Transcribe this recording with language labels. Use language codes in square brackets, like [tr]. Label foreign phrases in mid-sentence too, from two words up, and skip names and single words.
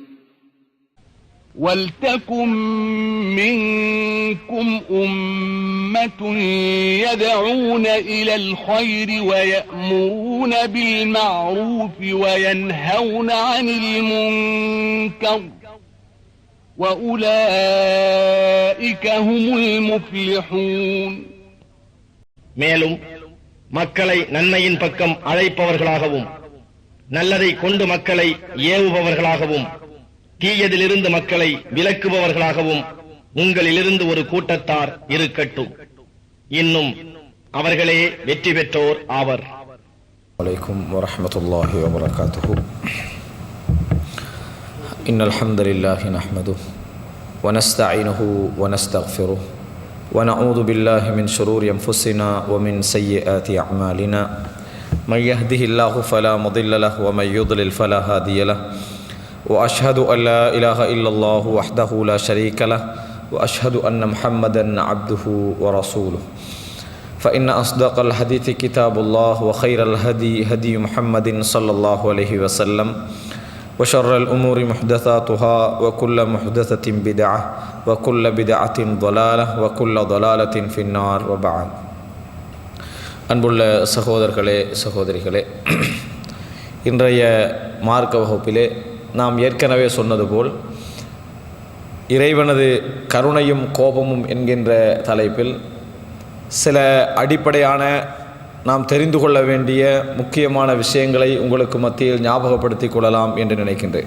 [ar] ولتكن منكم أمة يدعون إلى الخير ويأمرون بالمعروف وينهون عن المنكر وأولئك هم المفلحون. [ta] மேலும் மக்களை நன்மையின் பக்கம் அழைப்பவர்களாகவும் நல்லதை கொண்டு மக்களை ஏவுபவர்களாகவும் தீயதிலிருந்து மக்களை விலக்குபவர்களாகவும் உங்களிலிருந்து ஒரு கூட்டத்தார் இருக்கட்டும். இன்னும் அவர்களே வெற்றி பெற்றோர் ஆவர். [ar] عليكم ورحمة الله وبركاته. إن الحمد لله نحمده ونستعينه ونستغفره ونعوذ بالله من شرور أنفسنا ومن سيئات أعمالنا من يهده الله فلا مضل له ومن يضلل فلا هادي له وأشهد أن لا إله إلا الله وحده لا شريك له وأشهد أن محمدا عبده ورسوله فإن أصدق الحديث كتاب الله وخير الهدي هدي محمد صلى الله عليه وسلم وشر الأمور محدثاتها وكل محدثة بدعة وكل بدعة ضلالة وكل ضلالة في النار وبعد. [ta] அன்புள்ள சகோதரர்களே சகோதரிகளே, இன்றைய மார்க்க வகுப்பிலே நாம் ஏற்கனவே சொன்னது போல் இறைவனது கருணையும் கோபமும் என்கின்ற தலைப்பில் சில அடிப்படையான நாம் தெரிந்து கொள்ள வேண்டிய முக்கியமான விஷயங்களை உங்களுக்கு மத்தியில் ஞாபகப்படுத்திக் கொள்ளலாம் என்று நினைக்கின்றேன்.